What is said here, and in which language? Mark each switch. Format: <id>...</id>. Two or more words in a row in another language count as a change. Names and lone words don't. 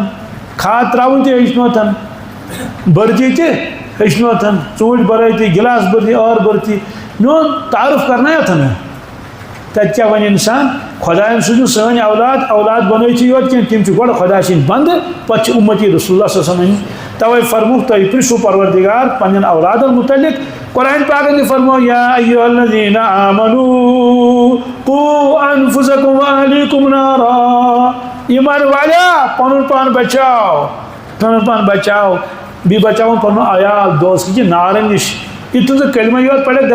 <ks>کھاد تراوٕنۍ تہِ ہیٚچھنوتھن بٔرتی تہِ ہیٚچھنوتھن ژوٗنٛٹھۍ بَرٲتی گِلاس بٔرتی ٲر بٔرتی میون تعارُف کرنایوتھن تَتہِ کیٛاہ وَنہِ اِنسان خۄدایَن سوٗزِن سٲنۍ اولاد بَنٲیتھٕے یوت کینٛہہ تِم چھِ گۄڈٕ خۄداے سٕنٛدۍ بنٛدٕ پَتہٕ چھِ اُمتی رسول اللہ</ks> <ar>صلی اللہ علیہ وسلم</ar> <ks>تَوَے فرموکھ تُہۍ پِرٛژھِو پروردِگار پنٛنٮ۪ن اولادن متعلق قرآن پاکن تہِ فرمو</ks> <ar>یا ایُّہا الذیٖنَ آمَنوٗ قُوا اَنفُسَکُم وَأَہلیٖکُم نارا</ar> <ks>ایمان والیو پنُن پان بچاو بیٚیہِ بچاوُن پنُن عیال دوستہٕ نارن نِش یہِ تُہنٛز کلمہ یوت پرٮ۪کھ</ks>